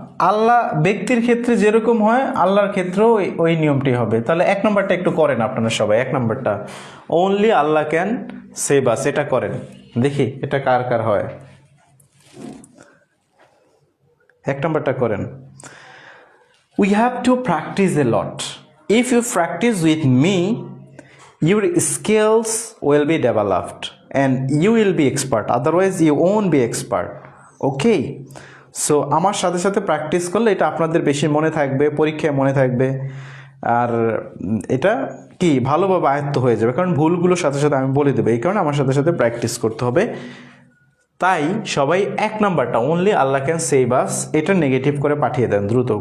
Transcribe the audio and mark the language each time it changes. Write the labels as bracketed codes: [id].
[bn] আল্লাহ ব্যক্তির ক্ষেত্রে যেরকম হয়, আল্লাহর ক্ষেত্রেও ওই নিয়মটি হবে। তাহলে 1 নম্বরটা একটু করেন আপনারা সবাই। 1 নম্বরটা, [en] only Allah can save us, [bn] এটা করেন দেখি এটা কার কার হয়। 1 নম্বরটা করেন। [en] We have to practice a lot. If you practice with me, your skills will be developed and you will be expert. Otherwise, you won't be expert. Okay? [bn] So আমার সাথে সাথে প্র্যাকটিস করলে এটা আপনাদের বেশি মনে থাকবে, পরীক্ষায় মনে থাকবে, আর এটা কি ভালোভাবে আয়ত্ত হয়ে যাবে, কারণ ভুলগুলোর সাথে সাথে আমি বলে দেবো। এই কারণে আমার সাথে সাথে প্র্যাকটিস করতে হবে। তাই সবাই 1 নাম্বারটা [en] only Allah can save us, [bn] এটা নেগেটিভ করে পাঠিয়ে দেন দ্রুত।